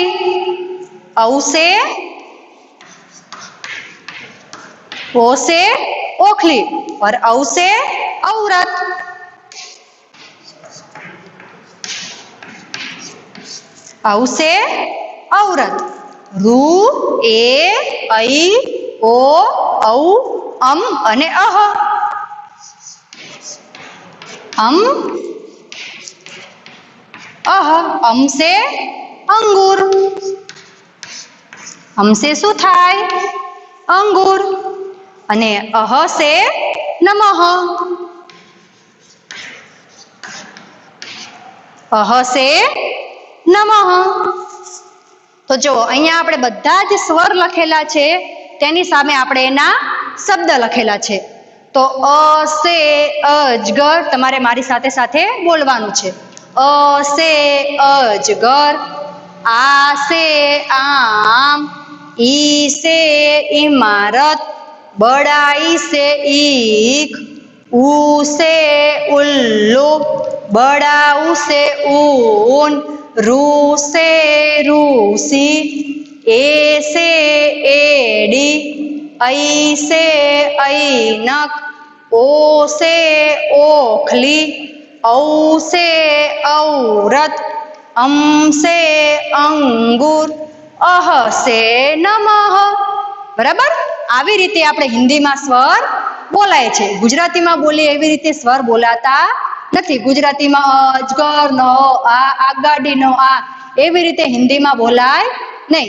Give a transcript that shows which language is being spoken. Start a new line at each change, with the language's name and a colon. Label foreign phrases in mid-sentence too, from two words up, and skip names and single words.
Hindi: औ से ओ से ओखली और औ से औरत. औ से औरत. रू ए ऐ ओ औ अम અને અહ. अम अह. अम से अंगूर. अम से
Gujarati: શું થાય? અંગૂર. અને
Hindi: अह से नमः. अह से नमः.
Gujarati: તો જો અહીંયા આપણે બધા જ સ્વર લખેલા છે, તેની સામે આપણે એના શબ્દ લખેલા છે. તો
Hindi: अ से अजगर
Gujarati: તમારે મારી સાથે સાથે બોલવાનું છે.
Hindi: अ से अजगर, आ से आम, ई से इमारत, बड़ा ई से ईख, ऊ से उल्लू, बड़ा ऊ से ऊन, रू से रूसी, ए से एडी, ऐ से ऐनक, ओ से ओखली, औ से औरत, अम से अंगुर, अह से नमः.
Gujarati: બરાબર? આવી રીતે આપણે હિન્દીમાં સ્વર બોલાય છે. ગુજરાતીમાં બોલીએ એવી રીતે સ્વર બોલાતા નથી. ગુજરાતીમાં અજગર નો આ, આગાડી નો આ, એવી રીતે હિન્દીમાં બોલાય નહીં.